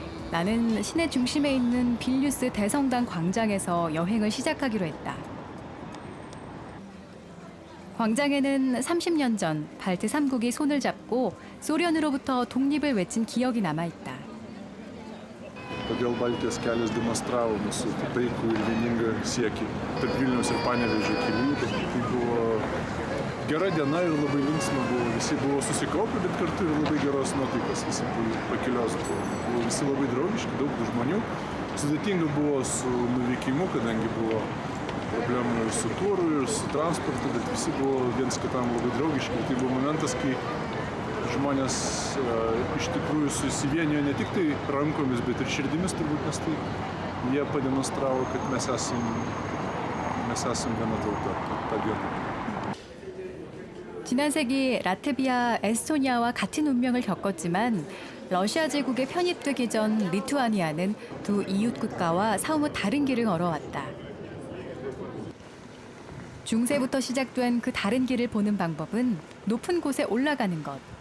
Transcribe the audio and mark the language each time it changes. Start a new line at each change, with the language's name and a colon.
Korean: 나는 시내 중심에 있는 빌뉴스 대성당 광장에서 여행을 시작하기로 했다. 광장에는 30년 전 발트 3국이 손을 잡고 소련으로부터 독립을 외친 기억이 남아있다.
Lithuanian: Todėl Baltijos kelias demonstravo mūsų taikų ir vieningą siekį tarp Vilniaus ir Panevėžio kelių. Tai buvo gera diena ir labai linksma buvo. Visi buvo susikaupę, bet kartu ir labai geros nuotaikos. Visi pakelios buvo visi labai draugiški, daug žmonių. Sudėtinga buvo su nuvykimu, kadangi buvo problemų ir su tūru, ir su transportu, bet visi buvo viens kitam labai draugiški. Tai buvo momentas, kai žmonės iš tikrųjų susivienijo ne tik tai rankomis, bet ir širdimis turbūt, nes tai jie pademonstravo, kad mes esam viena tauta tą dieną.
Korean: 지난 세기 라트비아, 에스토니아와 같은 운명을 겪었지만 러시아 제국에 편입되기 전 리투아니아는 두 이웃 국가와 사뭇 다른 길을 걸어왔다. 중세부터 시작된 그 다른 길을 보는 방법은 높은 곳에 올라가는 것.